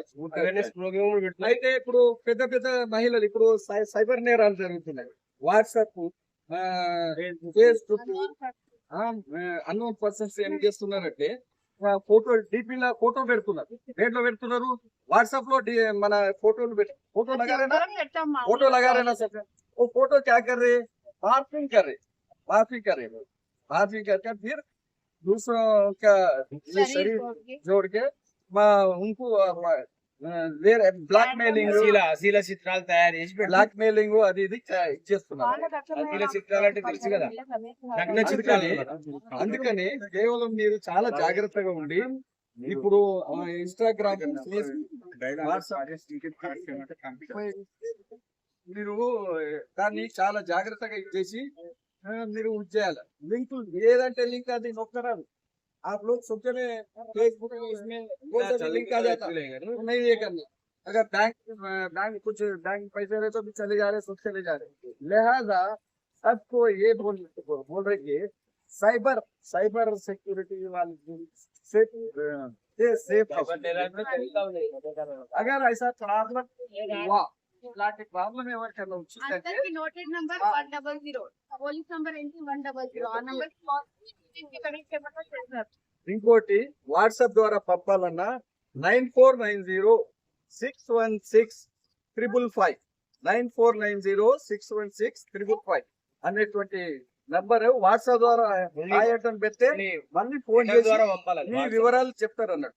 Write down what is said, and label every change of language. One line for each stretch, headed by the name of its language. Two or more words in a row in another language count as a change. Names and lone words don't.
Telugu: అయితే ఇప్పుడు పెద్ద మహిళలు ఇప్పుడు సైబర్ నేరాలు జరుగుతున్నాయి. వాట్సాప్, ఫేస్బుక్,
English: unknown persons
Telugu: ఏం చేస్తున్నారంటే డీపీలో ఫోటో పెడుతున్నారు. దేంట్లో పెడుతున్నారు? వాట్సాప్ లో మన ఫోటో
Hindi: लगाना सकते, वो फोटो क्या कर रहे, मार्फिंग कर फिर दूसरों का शरीर जोड़ के उनको
English: black mailing,
Telugu: అశీల చిత్రాలు తయారు చేసి
English: black mailing
Telugu: అది ఇది ఇచ్చేస్తున్నారు. అశీల చిత్రాలు అంటే తెలుసు కదా, నగ్న చిత్రాలు. అందుకని కేవలం మీరు చాలా జాగ్రత్తగా ఉండి ఇప్పుడు ఇన్స్టాగ్రామ్, మీరు దాన్ని చాలా జాగ్రత్తగా ఇచ్చేసి మీరు చేయాలి. లింక్ ఏదంటే లింక్ అది నొక్కరాదు.
Hindi: आप लोग सोचे फेसबुक में इसमें लिंक आ जाता नहीं, ये करना अगर बैंक कुछ बैंक पैसे रहे तो भी चले जा रहे, सब चले जा रहे, लिहाजा सबको ये बोल रहे कि
English: cyber security
Hindi: वाली सेफ अगर ऐसा प्रॉब्लम हुआ,
Telugu: ఇలాంటి ప్రాబ్లం ఎవరికైనా వచ్చిందంటే అందరికి
English: noted number
Telugu: 100,
English: police number
Telugu: ఏంటి 100. ఆ నంబర్ కనెక్ట్ చేస్తారు. ఇంకోటి వాట్సాప్ ద్వారా పంపాలన్నా 9490616555 9490616555 అనేటువంటి నంబర్ వాట్సాప్ ద్వారా రాయటం పెడితే మళ్ళీ ఫోన్ చేసి మీ వివరాలు చెప్తారు అన్నట్టు.